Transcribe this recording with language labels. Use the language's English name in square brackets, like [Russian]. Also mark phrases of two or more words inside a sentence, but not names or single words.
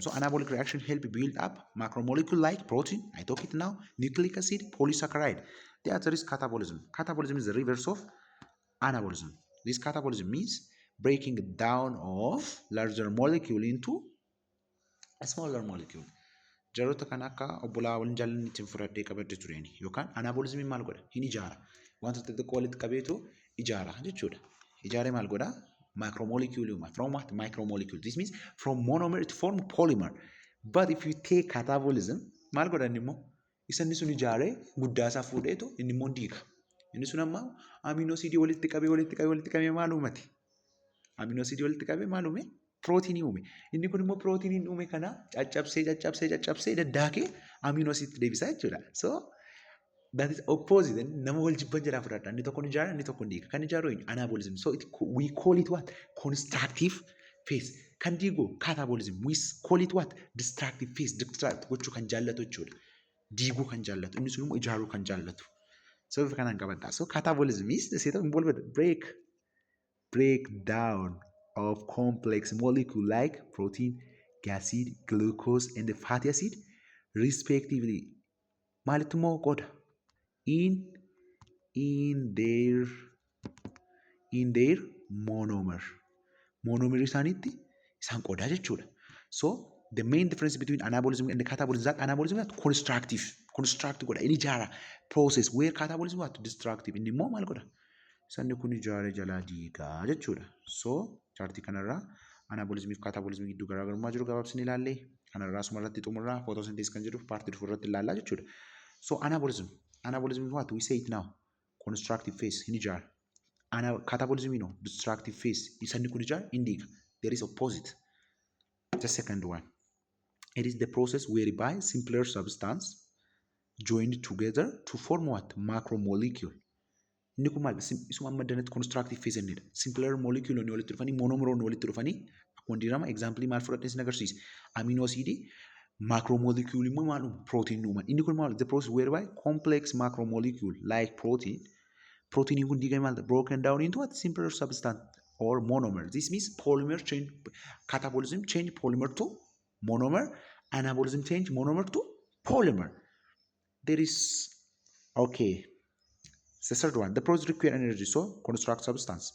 [English] So anabolic reaction help build up macromolecule like protein. I talk it now. Nucleic acid, polysaccharide. The other is catabolism. Catabolism is the reverse of anabolism. This catabolism means breaking down of larger molecule into a smaller molecule. [Oromo] Jarota kan akka obbolaa waliin jaallanni ittiin fudhadhee qabadde tureeni yookaan anabolismiin maal godha? Hin ijaara. Wanta xixiqqoo walitti qabeetu ijaara jechuudha. Ijaaree maal godha? [English] Macromolecule from what? Micromolecule. This means from monomer it form polymer. But if you take catabolism, [Oromo] maal godhan immoo isanni sun ijaaree guddaasaa fuudheetu inni immoo diiga. Inni sun amma [English] amino acid [Oromo] walitti qabee maal uumate? [English] Amino acid [Oromo] walitti qabee maal uume? Protein uume. Inni kun immoo protein uume kana caccabsee daddaakee [English] amino acid [Oromo] deebisaa jechuudha. [English] So that is opposite. [Oromo] Nama wal jibban jedhaa fudhadha. Inni tokko ni ijaara, inni tokko ni diiga. Kan ijaaru [English] anabolism. So we call it what? Constructive phase. [Oromo] Kan diigu [English] catabolism. We call it what? Destructive phase. [Oromo] Destruct gochuu kan jaallatu jechuudha. Diiguu kan jaallatu. Inni sun immoo ijaaruu kan jaallatu. [English] So if [Oromo] kanaan qabadha. [English] So catabolism is the state of involved breakdown of complex molecule like protein, acid, glucose, and the fatty acid, respectively. [Oromo] Maalitu moo qoda? [English] In their monomer. [Oromo] Monomer isaaniitti isaan qodaa jechuudha. [English] So the main difference between anabolism and the catabolism is that anabolism is constructive godha. [Oromo] Inni ijaara [English] process where catabolism is destructive. [Oromo] Inni immoo maal godha? Sanni kun ijaaree jalaa diigaa jechuudha. So chaartii kanarraa anabolismii fi catabolismii gidduu garaagarummaa jiru gabaabsinee ilaallee kanarraa asuma irratti xumurraa photosynthesis kan jedhu paartii dhufu irratti ilaallaa jechuudha. [English] So anabolism is what? We say it now. Constructive phase [Oromo] hin ijaara. [English] Catabolism destructive phase. [Oromo] Sanni kun ijaara hin diiga. [English] There is opposite. The second one. It is the process whereby simpler substance joined together to form what? [Oromo] Macromolecule. Inni kun maal? Isuma amma danatti [English] constructive phase [Oromo] innidha. [English] Simpler molecule [Oromo] ni walitti dhufanii monomer ni walitti dhufanii akkuma dirama example maal fudhadhee sin agarsiisa. [English] Amino acid macromolecule [Oromo] immoo maal protein uuman. Inni kun maal? [English] The process whereby complex macromolecule like protein [Oromo] kun diigamee maal? [English] Broken down into what? Simpler substance or monomer. This means polymer change, catabolism change polymer to monomer, anabolism change monomer to polymer. There is okay. The third one, the process require energy, so construct substance.